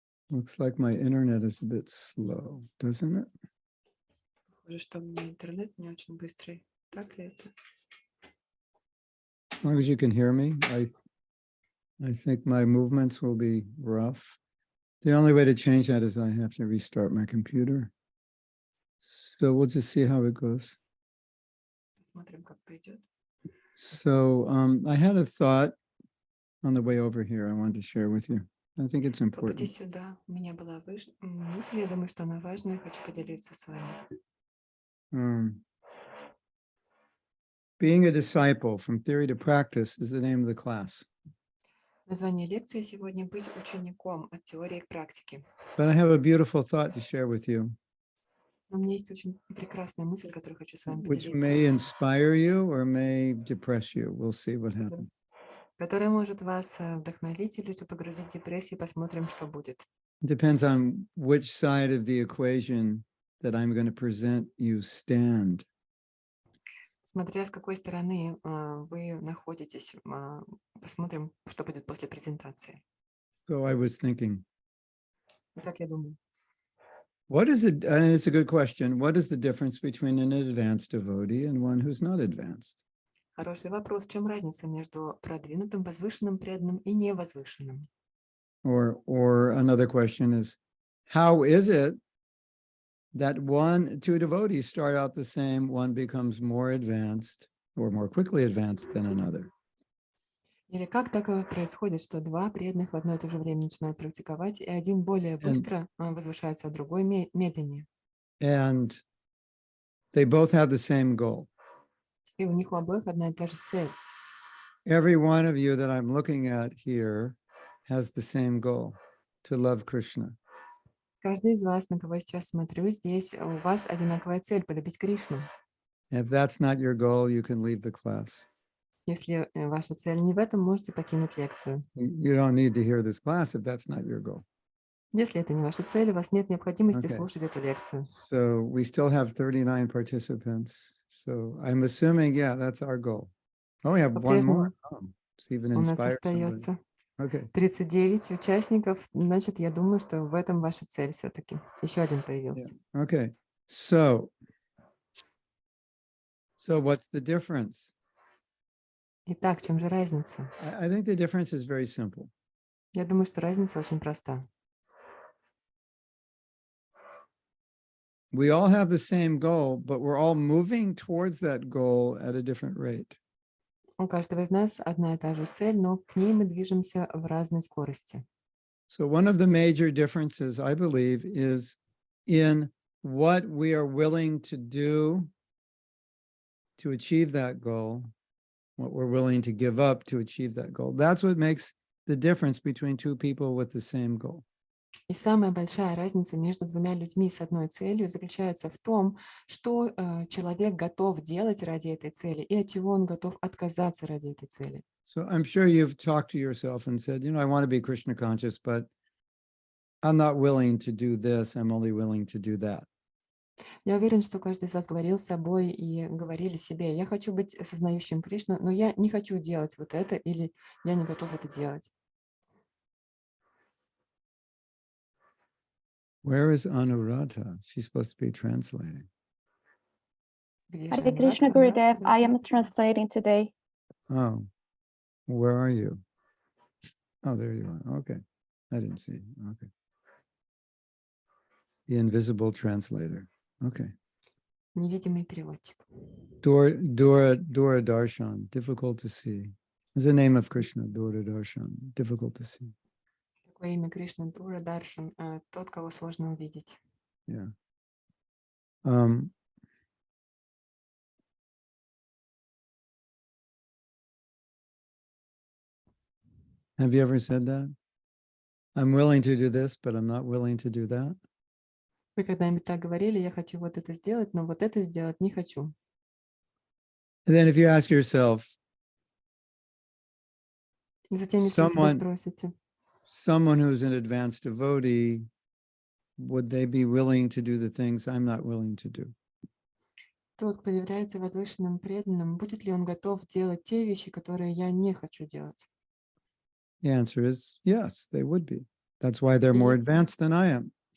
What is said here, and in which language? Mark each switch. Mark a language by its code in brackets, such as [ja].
[en] Looks like my internet is a bit slow, doesn't it? [ru] Похоже, что у меня интернет не очень быстрый. Так ли это? [en] As long as you can hear me, I think my movements will be rough. The only way to change that is I have to restart my computer. So we'll just see how it goes. [ru] Посмотрим, как пойдет. [en] So I had a thought on the way over here I wanted to share with you. I think it's [ru] По пути [en] important. [ru] сюда у меня была мысль, я думаю, что она важная, и хочу поделиться с вами. [en] Being a disciple from theory to practice is the name of the class. [ru] Название лекции сегодня «Быть учеником. От теории к практике». [en] But I have a beautiful thought to share with you, [ru] Но у меня есть очень прекрасная мысль, которую хочу с вами [en] which [ru] поделиться, [en] may inspire you or may depress you. We'll see what happens. [ru] которая может вас вдохновить или же погрузить в депрессию. Посмотрим, что будет. [en] It depends on which side of the equation that I'm going to present you stand. [ru] Смотря с какой стороны вы находитесь, посмотрим, что будет после презентации. [en] So I was thinking, [ru] Так я думаю. [en] what is it? And it's a good question. What is the difference between an advanced devotee and one who's not advanced? [ru] Хороший вопрос. В чем разница между продвинутым, возвышенным, преданным и невозвышенным? [en] Or another question is, how is it that two devotees start out the same, one becomes more advanced or more quickly advanced than another? [ru] Или как такое происходит, что два преданных в одно и то же время начинают практиковать, и один более быстро возвышается, а другой медленнее? [en] And they both have the same goal. [ru] И у них у обоих одна и та же цель. [en] Every one of you that I'm looking at here has the same goal, to love Krishna. [ru] Каждый из вас, на кого я сейчас смотрю, здесь у вас одинаковая цель — полюбить Кришну. [en] If that's not your goal, you can leave the class. [ru] Если ваша цель не в этом, можете покинуть лекцию. [en] You don't need to hear this class if that's not your goal. [ru] Если это не ваша цель, у вас нет необходимости слушать эту лекцию. [en] So we still have 39 participants. So I'm assuming, yeah, that's our goal. Oh, we have one more. Oh, it's even [ru] У нас [en] inspired somebody. [ru] остается [en] Okay. [ru] 39 участников. Значит, я думаю, что в этом ваша цель все-таки. Еще один появился. [en] Yeah. Okay. So what's the difference? [ru] Итак, в чем же разница? [en] I think the difference is very simple. [ru] Я думаю, что разница очень проста. [en] We all have the same goal, but we're all moving towards that goal at a different rate. [ru] У каждого из нас одна и та же цель, но к ней мы движемся в разной скорости. [en] So one of the major differences, I believe, is in what we are willing to do to achieve that goal, what we're willing to give up to achieve that goal. That's what makes the difference between two people with the same goal. [ru] И самая большая разница между двумя людьми с одной целью заключается в том, что человек готов делать ради этой цели и от чего он готов отказаться ради этой цели. [en] So I'm sure you've talked to yourself and said, I want to be Krishna conscious, but I'm not willing to do this. I'm only willing to do that. [ru] Я уверен, что каждый из вас говорил с собой и говорили себе: я хочу быть осознающим Кришну, но я не хочу делать вот это, или я не готов это делать. [en] Where is Anuradha? She's supposed to be translating. Hare Krishna, Gurudev. I am translating today. Oh, where are you? Oh, there you are. Okay. I didn't see. Okay. The invisible translator. Okay. [ru] Невидимый переводчик. [en] Dura Darshan, difficult to see. It's the name of Krishna, Dura Darshan, difficult to see. [ru] Такое имя Кришны, Дура Даршан, тот, кого сложно увидеть. [en] Yeah. Have you ever said that? I'm willing to do this, but I'm not willing to do that. [ru] Вы когда-нибудь так говорили, я хочу вот это сделать, но вот это сделать не хочу. [en] And then if you ask yourself, [ru] И затем, если вы себя [en] someone [ru] спросите, [en] who's an advanced devotee, would they be willing to do the things I'm not willing to do? [ru] тот, кто является возвышенным преданным, будет ли он готов делать те вещи, которые я не хочу делать? [en] The answer is yes, they would be. That's why they're more advanced than I am.